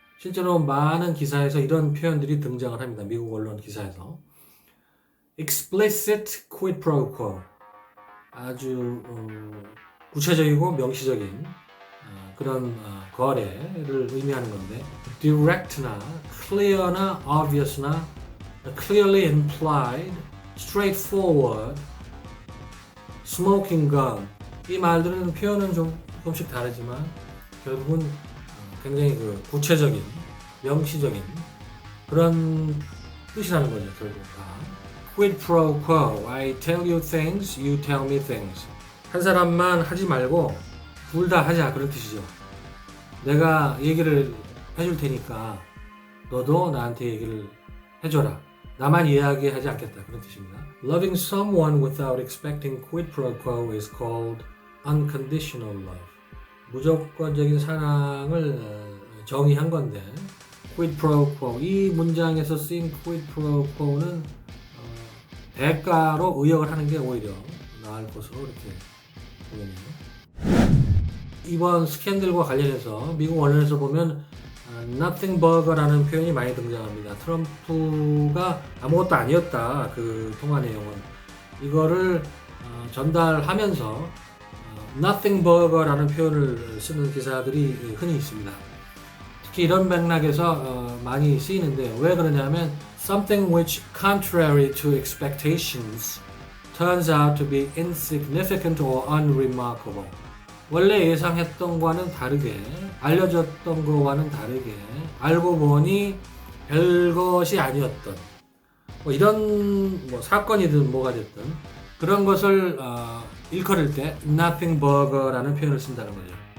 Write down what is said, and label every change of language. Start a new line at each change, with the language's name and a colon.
Korean: 실제로 많은 기사에서 이런 표현들이 등장을 합니다. 미국 언론 기사에서 explicit quid pro quo 아주 구체적이고 명시적인 그런 거래를 의미하는 건데 direct나 clear나 obvious나 clearly implied, straightforward, smoking gun 이 말들은 표현은 조금씩 다르지만 결국은 굉장히 구체적인 명시적인 그런 뜻이라는 거죠. 결국
English: quid pro quo, I tell you things, you tell me things.
Korean: 한 사람만 하지 말고 둘 다 하자 그런 뜻이죠. 내가 얘기를 해줄 테니까 너도 나한테 얘기를 해줘라. 나만 이야기하지 않겠다 그런 뜻입니다.
English: Loving someone without expecting quid pro quo is called unconditional love.
Korean: 무조건적인 사랑을 정의한 건데 quid pro quo 이 문장에서 쓰인 quid pro quo는 대가로 의역을 하는 게 오히려 나을 것으로 이렇게 보이네요. 이번 스캔들과 관련해서 미국 언론에서 보면 nothing burger라는 표현이 많이 등장합니다. 트럼프가 아무것도 아니었다. 그 통화 내용은 이거를 전달하면서 nothing burger라는 표현을 쓰는 기사들이 흔히 있습니다. 특히 이런 맥락에서 많이 쓰이는데 왜 그러냐면
English: something which contrary to expectations turns out to be insignificant or unremarkable.
Korean: 원래 예상했던 거와는 다르게 알려졌던 거와는 다르게 알고 보니 별것이 아니었던 뭐 이런 뭐 사건이든 뭐가 됐든 그런 것을 일컬을 때 nothing burger라는 표현을 쓴다는 거죠.